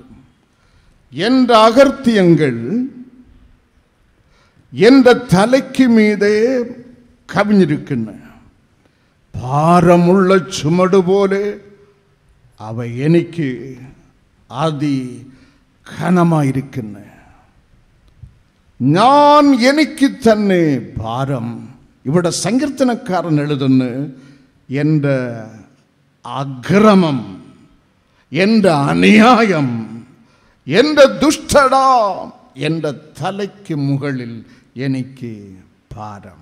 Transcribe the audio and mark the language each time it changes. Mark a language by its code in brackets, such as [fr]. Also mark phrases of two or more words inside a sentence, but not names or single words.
[ml] എന്റെ അകൃത്യങ്ങൾ എന്റെ തലയ്ക്ക് മീതെ കവിഞ്ഞിരിക്കുന്ന ഭാരമുള്ള ചുമട് പോലെ അവ എനിക്ക് അതി ഘനമായിരിക്കുന്ന ഞാൻ എനിക്ക് തന്നെ ഭാരം. ഇവിടെ സങ്കീർത്തനക്കാരൻ എഴുതുന്നു, എൻ്റെ അക്രമം, എൻ്റെ അന്യായം, എൻ്റെ ദുഷ്ടത എൻ്റെ തലയ്ക്ക് മുകളിൽ എനിക്ക് ഭാരം.